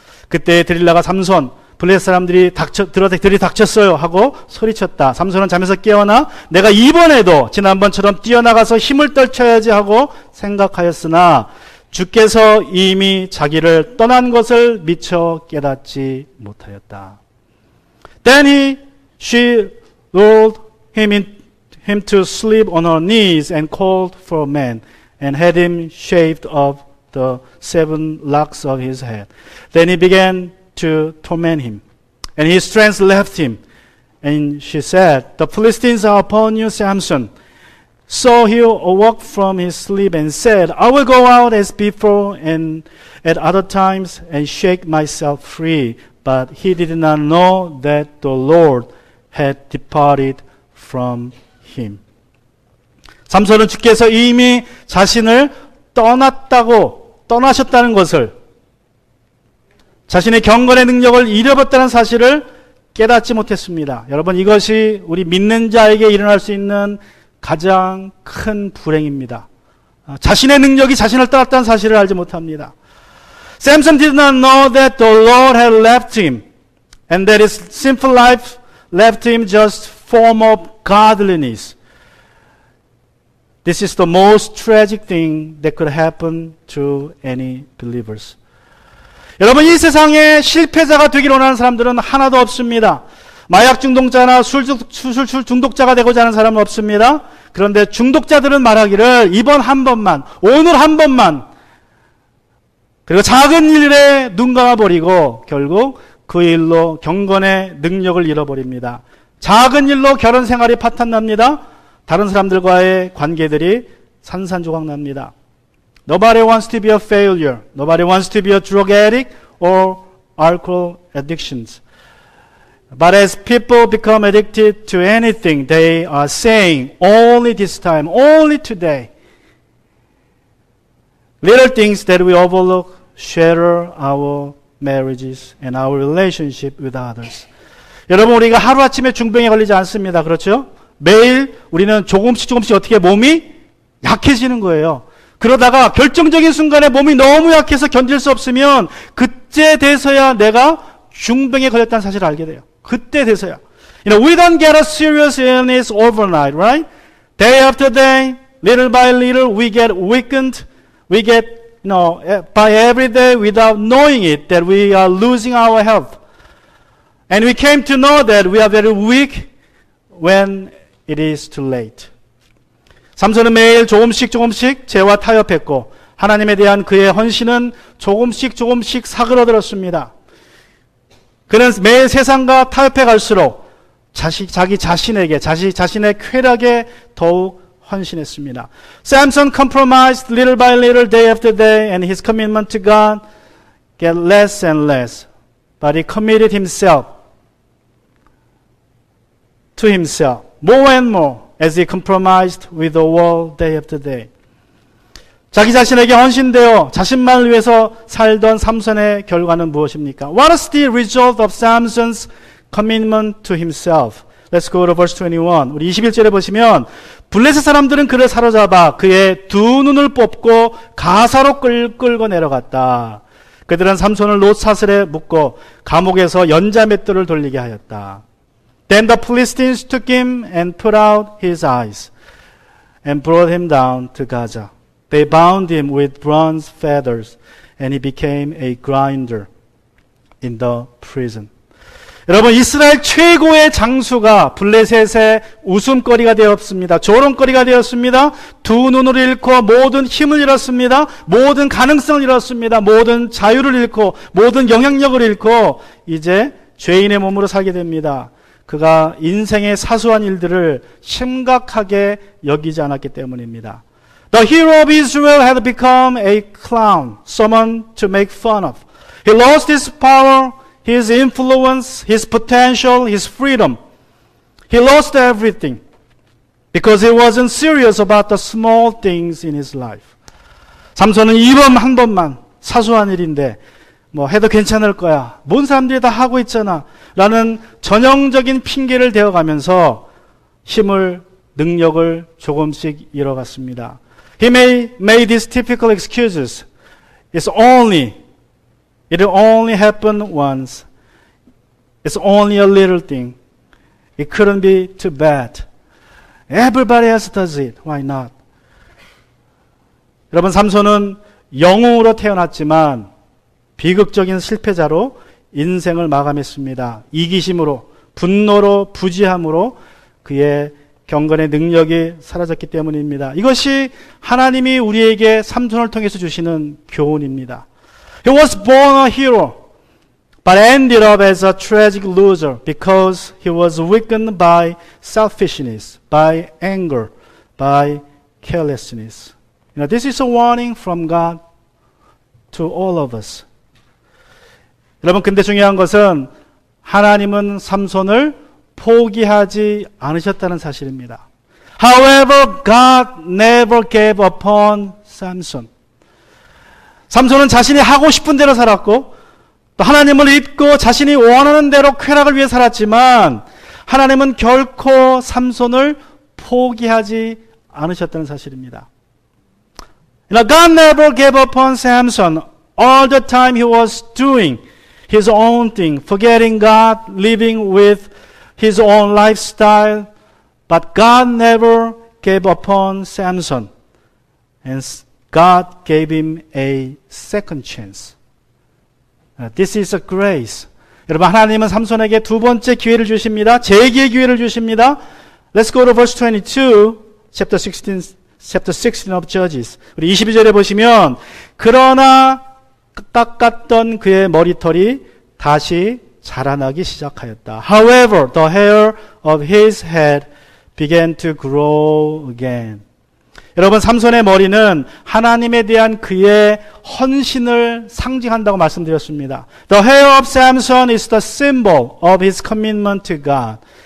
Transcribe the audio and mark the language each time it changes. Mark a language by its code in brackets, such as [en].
[ko] 그때 들릴라가 삼손, 블레셋 사람들이 들이닥쳤어요 하고 소리쳤다. 삼손은 잠에서 깨어나 내가 이번에도 지난번처럼 뛰어나가서 힘을 떨쳐야지 하고 생각하였으나 주께서 이미 자기를 떠난 것을 미처 깨닫지 못하였다. [en] Then she lulled him to sleep on her knees and called for a man and had him shaved off the 7 locks of his head. Then he began to torment him, and his strength left him. And she said, the Philistines are upon you, Samson. So he awoke from his sleep and said, I will go out as before and at other times and shake myself free. But he did not know that the Lord had departed from him. [ko] 삼손은 주께서 이미 자신을 떠나셨다는 것을, 자신의 경건의 능력을 잃어버렸다는 사실을 깨닫지 못했습니다. 여러분, 이것이 우리 믿는 자에게 일어날 수 있는 가장 큰 불행입니다. 자신의 능력이 자신을 떠났다는 사실을 알지 못합니다. [en] Samson did not know that the Lord had left him and that his sinful life left him just form of godliness. This is the most tragic thing that could happen to any believers. [ko] 여러분, 이 세상에 실패자가 되기를 원하는 사람들은 하나도 없습니다. 마약 중독자나 술 중독자가 되고자 하는 사람은 없습니다. 그런데 중독자들은 말하기를 이번 한 번만, 오늘 한 번만, 그리고 작은 일에 눈 감아버리고 결국 그 일로 경건의 능력을 잃어버립니다. 작은 일로 결혼 생활이 파탄납니다. 다른 사람들과의 관계들이 산산조각납니다. [en] Nobody wants to be a failure. Nobody wants to be a drug addict or alcohol addictions. But as people become addicted to anything, they are saying, only this time, only today. Little things that we overlook shatter our marriages and our relationship with others. [ko] 여러분, 우리가 하루아침에 중병에 걸리지 않습니다. 그렇죠? 매일 우리는 조금씩 어떻게 몸이 약해지는 거예요. 그러다가 결정적인 순간에 몸이 너무 약해서 견딜 수 없으면 그때 돼서야 내가 중병에 걸렸다는 사실을 알게 돼요. 그때 돼서야. [en] We don't get a serious illness overnight, right? Day after day, little by little, we get weakened. We get, by every day without knowing it, that we are losing our health. And we came to know that we are very weak when it is too late. [ko] 삼손은 매일 조금씩 죄와 타협했고 하나님에 대한 그의 헌신은 조금씩 사그러들었습니다. 그는 매일 세상과 타협해 갈수록 자기 자신에게 자신의 쾌락에 더욱 헌신했습니다. [en] Samson compromised little by little, day after day, and his commitment to God get less and less. But he committed himself to himself more and more as he compromised with the world day after day. [ko] 자기 자신에게 헌신되어 자신만을 위해서 살던 삼손의 결과는 무엇입니까? [en] What is the result of Samson's commitment to himself? Let's go to verse 21. [ko] 우리 21절에 보시면 블레셋 사람들은 그를 사로잡아 그의 두 눈을 뽑고 가사로 끌고 내려갔다. 그들은 삼손을 롯사슬에 묶고 감옥에서 연자맷돌을 돌리게 하였다. [en] Then the Philistines took him and put out his eyes and brought him down to Gaza. They bound him with bronze fetters and he became a grinder in the prison. [ko] 여러분, 이스라엘 최고의 장수가 블레셋의 웃음거리가 되었습니다. 조롱거리가 되었습니다. 두 눈을 잃고 모든 힘을 잃었습니다. 모든 가능성을 잃었습니다. 모든 자유를 잃고 모든 영향력을 잃고 이제 죄인의 몸으로 살게 됩니다. 그가 인생의 사소한 일들을 심각하게 여기지 않았기 때문입니다. [en] The hero of Israel had become a clown, someone to make fun of. He lost his power, his influence, his potential, his freedom. He lost everything because he wasn't serious about the small things in his life. [ko] 삼손은 이번 한 번만 사소한 일인데 해도 괜찮을 거야. 모든 사람들이 다 하고 있잖아. 라는 전형적인 핑계를 대어가면서 힘을 능력을 조금씩 잃어갔습니다. [en] He made these typical excuses. It'll only happen once. It's only a little thing. It couldn't be too bad. Everybody else does it. Why not? [ko] 여러분, 삼손은 영웅으로 태어났지만 비극적인 실패자로 인생을 마감했습니다. 이기심으로, 분노로, 부지함으로 그의 경건의 능력이 사라졌기 때문입니다. 이것이 하나님이 우리에게 삼손을 통해서 주시는 교훈입니다. [en] He was born a hero, but ended up as a tragic loser because he was weakened by selfishness, by anger, by carelessness. You know, this is a warning from God to all of us. [ko] 여러분, 근데 중요한 것은 하나님은 삼손을 포기하지 않으셨다는 사실입니다. [en] However, God never gave upon Samson. [ko] 삼손은 자신이 하고 싶은 대로 살았고 또 하나님을 믿고 자신이 원하는 대로 쾌락을 위해 살았지만 하나님은 결코 삼손을 포기하지 않으셨다는 사실입니다. [en] You know, God never gave upon Samson. All the time he was doing his own thing, forgetting God, living with his own lifestyle, but God never gave upon Samson, and God gave him a second chance. This is a grace. [ko] 여러분, 하나님은 삼손에게 두 번째 기회를 주십니다. 재기의 기회를 주십니다. [en] Let's go to verse 22, chapter 16 of Judges. [ko] 우리 22절에 보시면, 그러나 깎았던 그의 머리털이 다시 자라나기 시작하였다. [en] However, the hair of his head began to grow again. [ko] 여러분, 삼손의 머리는 하나님에 대한 그의 헌신을 상징한다고 말씀드렸습니다. [en] The hair of Samson is the symbol of his commitment to God.